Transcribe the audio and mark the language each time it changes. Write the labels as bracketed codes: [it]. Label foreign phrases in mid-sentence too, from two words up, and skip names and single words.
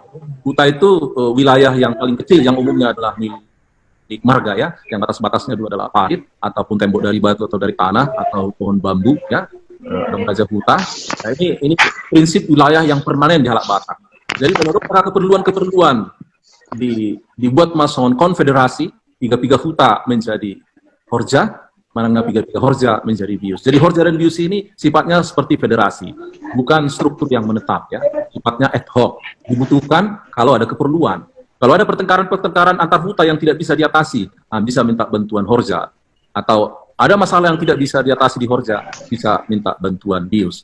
[id] Huta itu wilayah yang paling kecil yang umumnya adalah milik marga ya, yang batas-batasnya dulu adalah parit ataupun tembok dari batu atau dari tanah atau pohon bambu ya. ada Raja Huta. Nah, ini prinsip wilayah yang permanen di Halak Batak. Jadi menurut para keperluan-keperluan dibuat mason konfederasi, piga-piga Huta menjadi Horja, Mananga piga-piga Horja menjadi Bius. Jadi Horja dan Bius ini sifatnya seperti federasi, bukan struktur yang menetap ya, sifatnya ad hoc, dibutuhkan kalau ada keperluan. Kalau ada pertengkaran antar Huta yang tidak bisa diatasi, bisa minta bantuan Horja. Atau ada masalah yang tidak bisa diatasi di Horja, bisa minta bantuan Bius.